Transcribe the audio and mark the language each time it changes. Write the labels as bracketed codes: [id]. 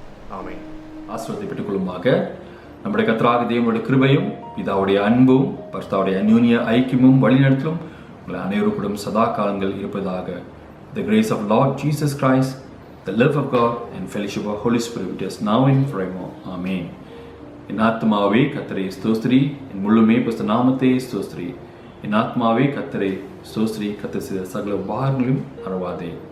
[ta] ஆமென். ஆசீர்வாதத்தை பெற்றுக்கொள்ளுமாக. நம்முடைய கர்த்தராகிய தேவனுடைய கிருபையும் பிதாவுடைய அன்பும் பரிசுத்தாவுடைய அந்யோன்ய ஐக்கியமும் வழிநடத்தலும் உங்கள் அனைவருக்கும் சதா காலங்கள் இருப்பதாக. [en] The grace of Lord Jesus Christ, the love of God and fellowship of Holy Spirit is now and forevermore. Amen. [ta] என் ஆத்மாவே கர்த்தரை ஸ்தோத்திரி, என் முழுமே பரிசுத்த நாமத்தை ஸ்தோத்திரி. என் ஆத்மாவே கர்த்தரை ஸ்தோத்திரி, கர்த்தர் செய்த சகல உபகாரங்களையும் மறவாதே.